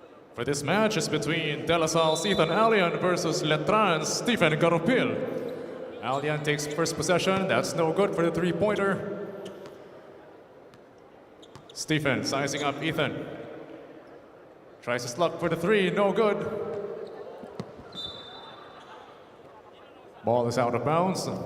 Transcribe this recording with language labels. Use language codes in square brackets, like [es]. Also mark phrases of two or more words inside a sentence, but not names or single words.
[en] For this match is between De La Salle's Ethan Allian versus Letran's Stephen Garopil. Allian takes first possession. That's no good for the three-pointer. Stephen sizing up Ethan. Tries his luck for the three, no good. Ball is out of bounds.